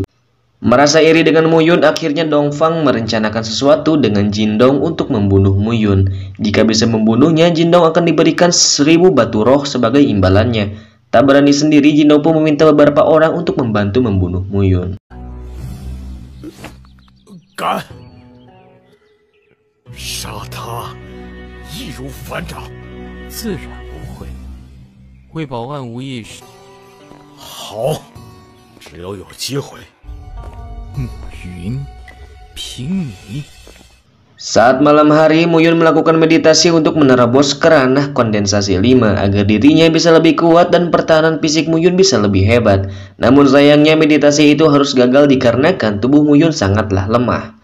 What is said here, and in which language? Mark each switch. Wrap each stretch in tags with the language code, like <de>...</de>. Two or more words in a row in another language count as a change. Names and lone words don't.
<id>Merasa iri dengan Muyun, akhirnya Dongfang merencanakan sesuatu dengan Jindong untuk membunuh Muyun. Jika bisa membunuhnya, Jindong akan diberikan 1000 batu roh sebagai imbalannya. Tak berani sendiri, Jindong pun meminta beberapa orang untuk membantu membunuh Muyun.</id> <zh>敢杀他，易如反掌。自然不会。为保万无一失，好，只要有机会，暮云凭你。</zh> <id>Saat malam hari, Muyun melakukan meditasi untuk menerobos ke ranah kondensasi 5 agar dirinya bisa lebih kuat dan pertahanan fisik Muyun bisa lebih hebat. Namun sayangnya meditasi itu harus gagal dikarenakan tubuh Muyun sangatlah lemah.</id>